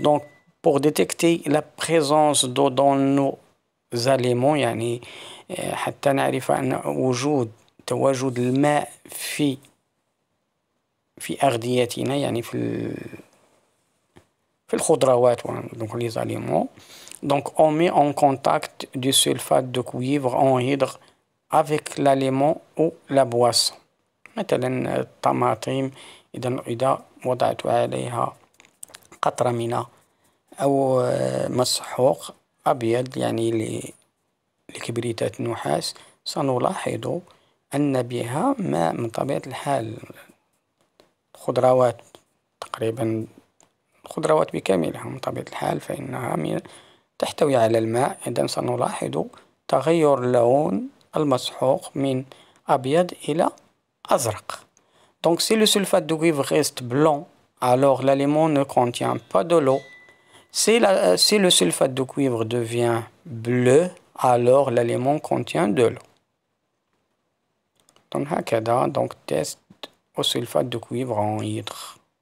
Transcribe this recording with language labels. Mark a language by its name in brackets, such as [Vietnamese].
[French] Donc pour détecter la présence d'eau dans nos aliments [Arabic] يعني حتى نعرف أن تواجد الماء في أغذيتنا يعني في الخضروات [French] donc les aliments. Donc on met en contact du sulfate de cuivre en hydre avec l'aliment ou la boisson. [Arabic] مثلا الطماطم إذا وضعت عليها قطرة من أو مسحوق أبيض يعني لكبريتات النحاس سنلاحظ أن بها ماء من طبيعة الحال. الخضروات تقريبا الخضروات بكاملها من طبيعة الحال فإنها تحتوي على الماء. إذن سنلاحظ تغير لون المسحوق من أبيض إلى أزرق. [French] Donc si le sulfate de cuivre reste blanc, alors l'aliment ne contient pas de l'eau. Si le sulfate de cuivre devient bleu, alors l'aliment contient de l'eau. Donc هكذا donc test au sulfate de cuivre en hydre.